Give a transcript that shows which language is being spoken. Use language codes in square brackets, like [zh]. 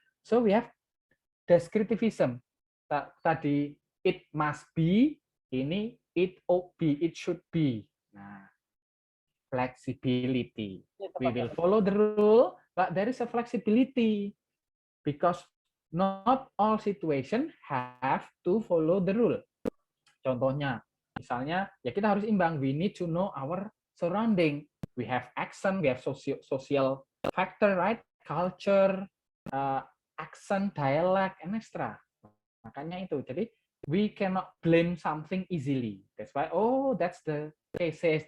[en] So we have descriptivism. Tadi it must be, ini it ought be, it should be. Nah, flexibility. We will follow the rule, but there is a flexibility because not all situation have to follow the rule. [id] Contohnya, misalnya, ya kita harus imbang. [en] We need to know our surrounding. We have accent, we have social factor, right? Culture, accent, dialect, and extra. [id] Makanya itu. [en] Jadi, we cannot blame something easily. That's why, oh, that's the cases.